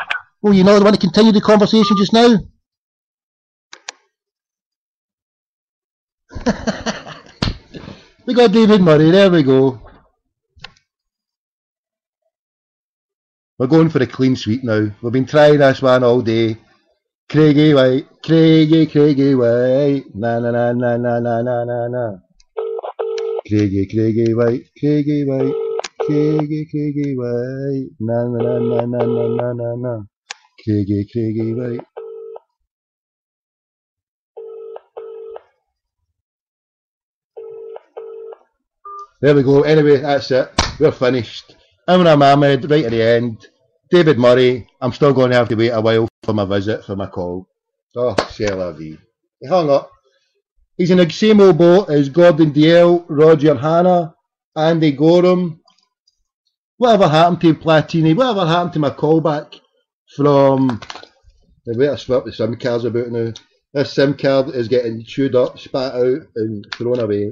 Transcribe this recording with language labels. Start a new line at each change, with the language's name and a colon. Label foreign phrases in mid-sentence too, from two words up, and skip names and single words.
English: Oh, you know, I want to continue the conversation just now. We got David Murray, there we go. We're going for a clean sweep now. We've been trying this one all day. Craigie White, Craigie White, na na na na na na na na na. Craigie White, Craigie White, Craigie White, na na na na na na na na na. Craigie White. There we go. Anyway, that's it. We're finished. Imran Ahmad, right at the end. David Murray, I'm still going to have to wait a while for my visit, for my call.
French: Oh, c'est la vie.
English: He hung up. He's in the same old boat as Gordon Dalziel, Roger Hanna, Andy Gorham. Whatever happened to Platini? Whatever happened to my callback from... Wait, I swapped the SIM cards about now. This SIM card is getting chewed up, spat out and thrown away.